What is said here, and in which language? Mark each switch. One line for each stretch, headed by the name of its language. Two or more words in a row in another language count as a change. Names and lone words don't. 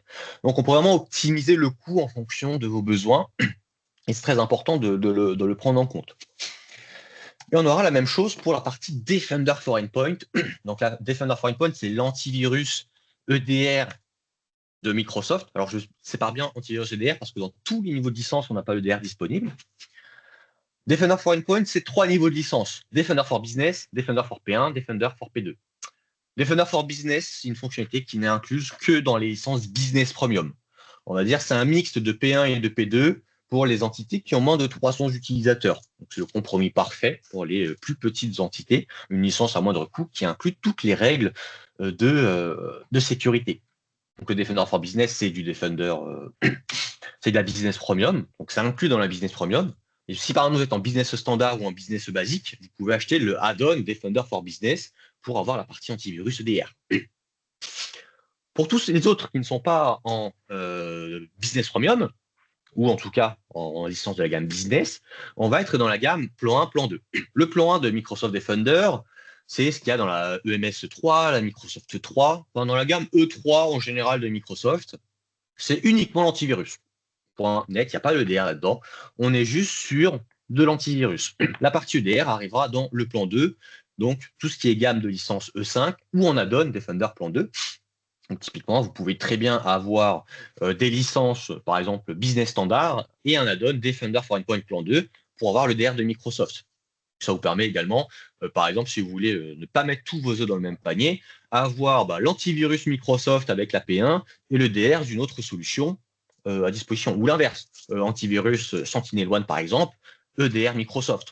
French: Donc, on peut vraiment optimiser le coût en fonction de vos besoins, et c'est très important de le prendre en compte. Et on aura la même chose pour la partie Defender for Endpoint. Donc, la Defender for Endpoint, c'est l'antivirus EDR de Microsoft. Alors, je sépare bien antivirus EDR parce que dans tous les niveaux de licence, on n'a pas EDR disponible. Defender for Endpoint, c'est 3 niveaux de licence. Defender for Business, Defender for P1, Defender for P2. Defender for Business, c'est une fonctionnalité qui n'est incluse que dans les licences Business Premium. On va dire c'est un mixte de P1 et de P2, pour les entités qui ont moins de 300 utilisateurs. C'est le compromis parfait pour les plus petites entités, une licence à moindre coût qui inclut toutes les règles de sécurité. Donc le Defender for Business, c'est du Defender, c'est de la Business Premium, donc ça inclut dans la Business Premium. Et si par exemple vous êtes en business standard ou en business basique, vous pouvez acheter le add-on Defender for Business pour avoir la partie antivirus EDR. Pour tous les autres qui ne sont pas en business premium, ou en tout cas en licence de la gamme business, on va être dans la gamme plan 1, plan 2. Le plan 1 de Microsoft Defender, c'est ce qu'il y a dans la EMS 3, la Microsoft 3. Enfin, dans la gamme E3 en général de Microsoft, c'est uniquement l'antivirus. Point net, il n'y a pas l'EDR là-dedans. On est juste sur de l'antivirus. La partie EDR arrivera dans le plan 2, donc tout ce qui est gamme de licence E5 ou en add-on Defender plan 2. Donc, typiquement, vous pouvez très bien avoir des licences, par exemple business standard, et un add-on Defender for Endpoint plan 2 pour avoir le DR de Microsoft. Ça vous permet également, par exemple, si vous voulez ne pas mettre tous vos œufs dans le même panier, avoir l'antivirus Microsoft avec la P1 et le DR d'une autre solution à disposition. Ou l'inverse, antivirus Sentinel-One par exemple, EDR Microsoft.